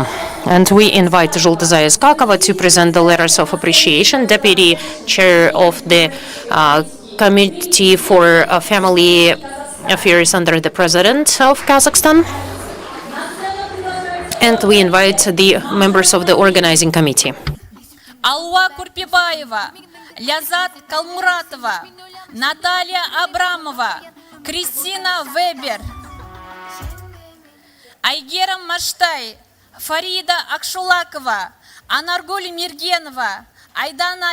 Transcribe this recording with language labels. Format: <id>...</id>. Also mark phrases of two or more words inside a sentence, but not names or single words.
<en>And we invite Zholta Zayas-Kakova to present the letters of appreciation, Deputy Chair of the Committee for Family Affairs under the President of Kazakhstan. And we invite the members of the organizing committee. Алуа Курпибаева, Лязат Калмуратова, Наталья Абрамова, Кристина Вебер, Айгерам Маштай, Фарида Акшулакова, Анаргуль Миргенова, Айдана</en>